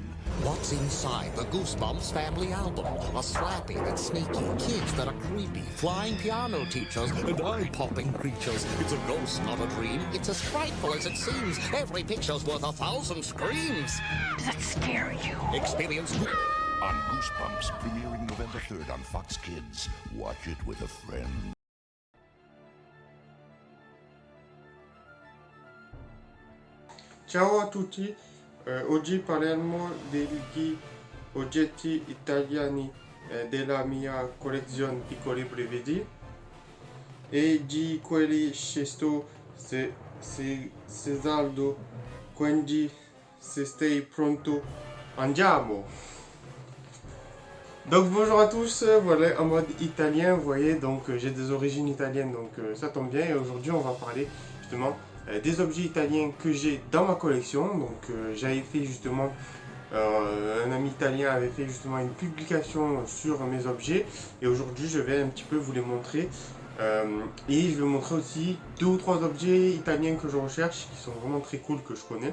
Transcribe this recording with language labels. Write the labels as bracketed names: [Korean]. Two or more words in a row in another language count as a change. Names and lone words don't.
[English] What's inside the Goosebumps family album? A slappy that's sneaky, kids that are creepy, flying piano teachers, and eye-popping creatures. It's a ghost, not a dream. It's as frightful as it seems. Every picture's worth 1,000 screams. Does that scare you? Experience On Goosebumps, premiering November 3rd on Fox Kids. Watch it with a friend. [Italian] Ciao a tutti, oggi parliamo degli oggetti italiani della mia collezione Piccoli Brividi e di quelli scelto se saldo, quindi se stai pronto andiamo! [French] Donc bonjour à tous, voilà en mode italien, vous voyez, donc j'ai des origines italiennes, donc ça tombe bien, et aujourd'hui on va parler justement des objets italiens que j'ai dans ma collection. Donc j'avais fait justement, un ami italien avait fait justement une publication sur mes objets, et aujourd'hui je vais un petit peu vous les montrer, et je vais vous montrer aussi 2 ou 3 objets italiens que je recherche, qui sont vraiment très cool, que je connais.